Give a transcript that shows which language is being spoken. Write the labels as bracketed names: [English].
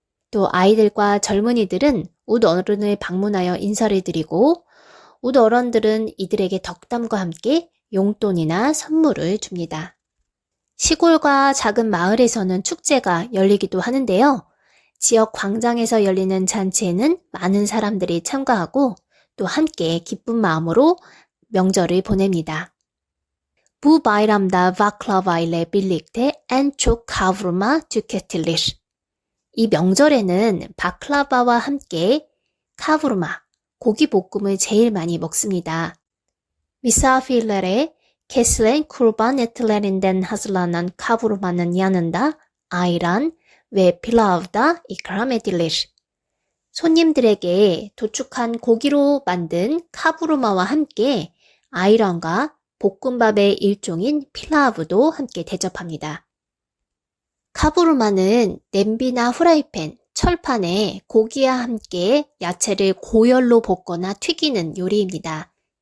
[Korean] 또 아이들과 젊은이들은 웃 어른을 방문하여 인사를 드리고 웃 어른들은 이들에게 덕담과 함께 용돈이나 선물을 줍니다. 시골과 작은 마을에서는 축제가 열리기도 하는데요. 지역 광장에서 열리는 잔치에는 많은 사람들이 참가하고 또 함께 기쁜 마음으로 명절을 보냅니다. [Turkish] Bu bayramda baklava ile birlikte en çok kavurma tüketilir. [Korean] 이 명절에는 바클라바와 함께 카부르마, 고기볶음을 제일 많이 먹습니다. [Turkish] Misafirlere kesilen kurban etlerinden hazırlanan kavurmanın yanında ayran ve pilav da ikram edilir. [Korean] 손님들에게 도축한 고기로 만든 카부르마와 함께 아이란과 볶음밥의 일종인 필라브도 함께 대접합니다. 카부르마는 냄비나 후라이팬, 철판에 고기와 함께 야채를 고열로 볶거나 튀기는 요리입니다.